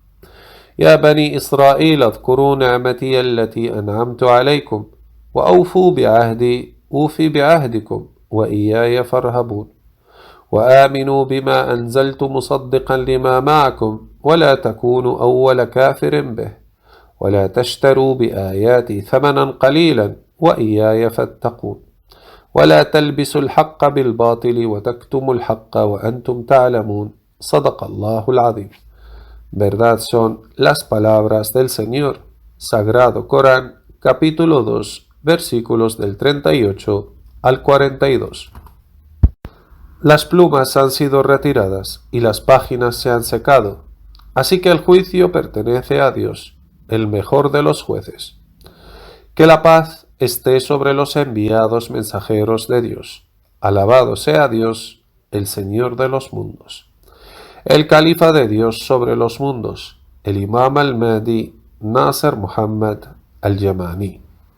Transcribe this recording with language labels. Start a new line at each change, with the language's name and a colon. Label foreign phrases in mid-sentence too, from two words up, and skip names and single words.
Arabic: يا بني إسرائيل اذكروا نعمتي التي أنعمت عليكم وأوفوا بعهدي أوفي بعهدكم وإياي فارهبون وآمنوا بما أنزلت مصدقا لما معكم ولا تكونوا أول كافر به ولا تشتروا بآياتي ثمنا قليلا وإياي فاتقون ولا تلبسوا الحق بالباطل وتكتموا الحق وأنتم تعلمون صدق الله العظيم.
Spanish: Verdad son las palabras del Señor. Sagrado Corán, capítulo 2, versículos del 38 al 42. Las plumas han sido retiradas y las páginas se han secado, así que el juicio pertenece a Dios, el mejor de los jueces. Que la paz esté sobre los enviados mensajeros de Dios. Alabado sea Dios, el Señor de los mundos. El Califa de Dios sobre los mundos, el Imam al-Mahdi Nasser Muhammad al-Yamani.